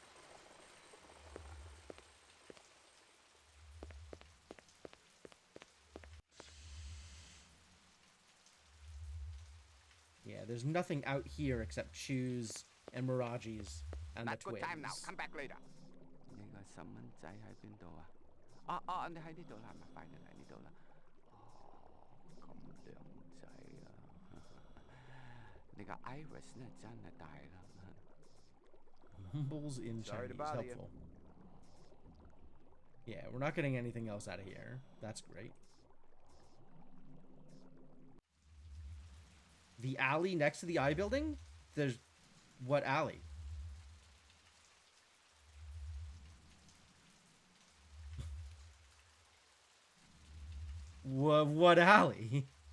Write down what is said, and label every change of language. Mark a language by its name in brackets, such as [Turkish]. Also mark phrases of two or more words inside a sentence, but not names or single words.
[English] Yeah, there's nothing out here except Chew's and Miraji's and Not the good twins. time now. Come back later. [Cantonese] 你個細蚊仔喺邊度啊？你喺呢度啦，咪快啲嚟呢度啦。咁靚仔啊！你個 iris 咧真係大啦。 [English] Mumbles in Sorry to Chinese. bother you. Helpful. Yeah, we're not getting anything else out of here. That's great. The alley next to the I building? There's... What alley? What alley?